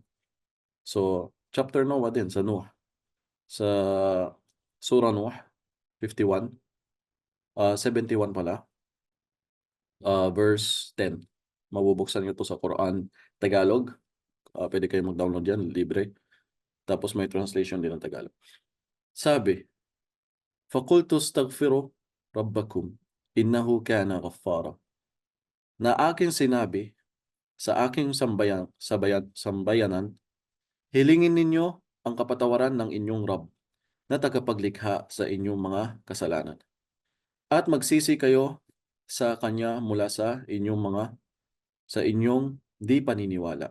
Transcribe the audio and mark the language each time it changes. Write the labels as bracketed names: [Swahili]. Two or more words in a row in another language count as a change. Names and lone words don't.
[Filipino] So, chapter Noah din sa Nuh, sa Surah Nuh 51, 71 pala, verse 10. Mabubuksan niyo 'to sa Quran Tagalog, puwede kayong mag-download yan, libre. Tapos may translation din ng Tagalog. Sabi, [Arabic] فَقُلْتُ اسْتَغْفِرُوا رَبَّكُمْ إِنَّهُ كَانَ غَفَّارًا. [Filipino] Na aking sinabi sa aking sambayanan, hilingin ninyo ang kapatawaran ng inyong Rabb na tagapaglikha sa inyong mga kasalanan. At magsisi kayo sa Kanya mula sa inyong di paniniwala.